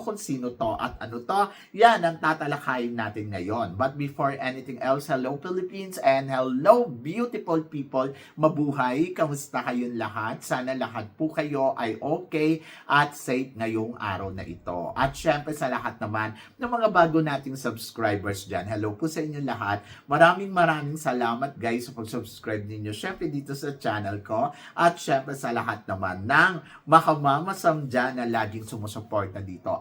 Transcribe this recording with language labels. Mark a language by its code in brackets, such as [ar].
[tl] Kung sino to at ano to, yan ang tatalakayin natin ngayon. [en] But before anything else, hello Philippines and hello beautiful people. [tl] Mabuhay! Kamusta kayong lahat? Sana lahat po kayo ay okay at safe ngayong araw na ito. At syempre sa lahat naman ng mga bago nating subscribers dyan. Hello po sa inyo lahat. Maraming salamat guys sa pag-subscribe ninyo. Syempre dito sa channel ko. At syempre sa lahat naman ng makamamasam dyan na laging sumusuporta dito.